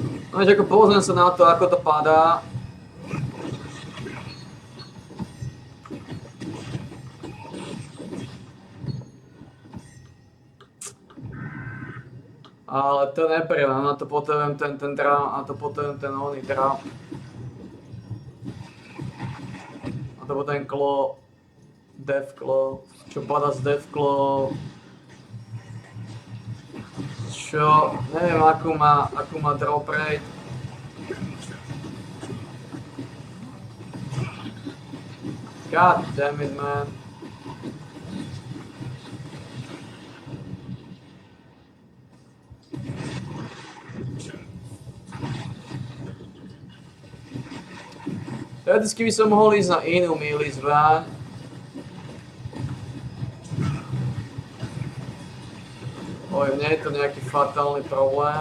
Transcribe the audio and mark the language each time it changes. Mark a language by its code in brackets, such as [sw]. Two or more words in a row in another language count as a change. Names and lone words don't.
[sk] No, že ako pozriem sa na to, ako to padá. Ale to nepríjemné, na to potrebujem ten drám, a to potrebujem ten oný drám. A to potom claw, death claw, čo padá z death claw. Čo, neviem akú má [en] drop rate. God damn it, man. [sk] Teoreticky by som mohol ísť na inú míli zváň. Oj, mne je to nejaký fatálny problém.